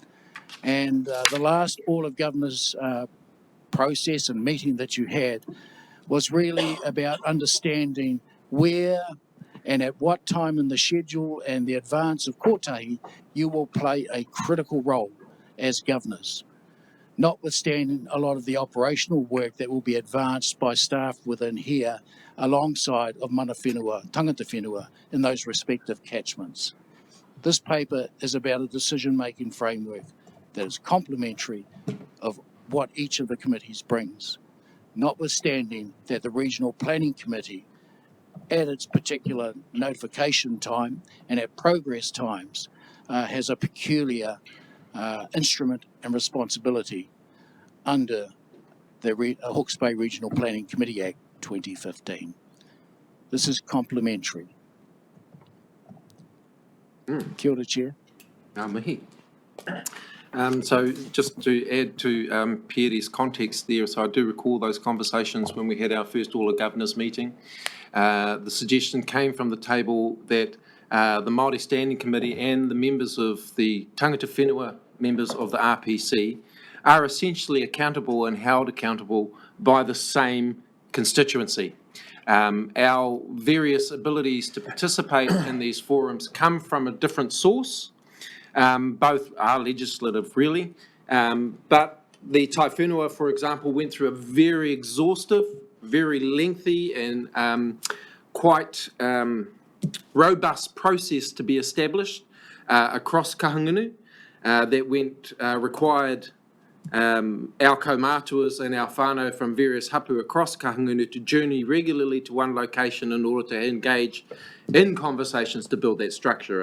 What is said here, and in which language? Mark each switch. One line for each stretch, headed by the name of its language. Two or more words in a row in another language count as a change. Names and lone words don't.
English: And the last All of Governors process and meeting that you had was really about understanding where and at what time in the schedule and the advance of Kotahi you will play a critical role as governors, notwithstanding a lot of the operational work that will be advanced by staff within here alongside of
Māori: mana whenua, tangata whenua
English: in those respective catchments. This paper is about a decision-making framework that is complementary of what each of the committees brings, notwithstanding that the Regional Planning Committee at its particular notification time and at progress times has a peculiar instrument and responsibility under the Hawke's Bay Regional Planning Committee Act 2015. This is complementary.
Māori: Kia ora, Chair. Ngā mihi.
English: So just to add to Pierre's context there, so I do recall those conversations when we had our first All of Governors meeting. The suggestion came from the table that the Māori Standing Committee and the members of the
Māori: tangata whenua
English: members of the RPC are essentially accountable and held accountable by the same constituency. Our various abilities to participate in these forums come from a different source. Both are legislative, really, but the Tai Whenua, for example, went through a very exhaustive, very lengthy and quite robust process to be established across Kahungunu that required our kaumātuas and our whānau from various hapu across Kahungunu to journey regularly to one location in order to engage in conversations to build that structure.